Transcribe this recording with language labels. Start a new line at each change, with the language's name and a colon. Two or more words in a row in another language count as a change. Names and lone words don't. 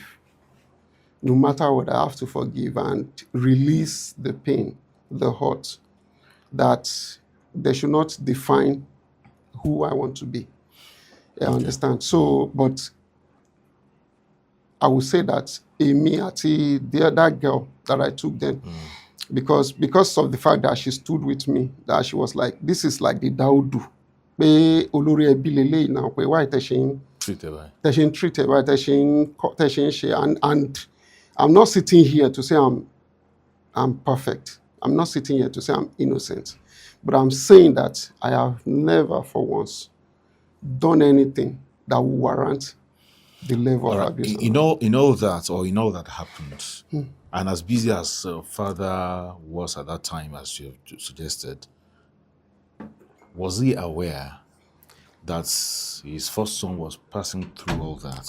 English: No matter what, I have to forgive and release the pain, the hurt, that they should not define who I want to be. I understand. So, but I would say that Amy, that girl that I took then, because of the fact that she stood with me, that she was like, this is like the Daudu.
Yoruba: Pé olórí ẹbí leléyìí náà, pé why tẹ́ ṣe ń
English: treat her,
Yoruba: why tẹ́ ṣe ń ṣe,
English: and I'm not sitting here to say I'm perfect. I'm not sitting here to say I'm innocent. But I'm saying that I have never for once done anything that will warrant the level of abuse. In all that happened, and as busy as father was at that time, as you have suggested, was he aware that his first son was passing through all that?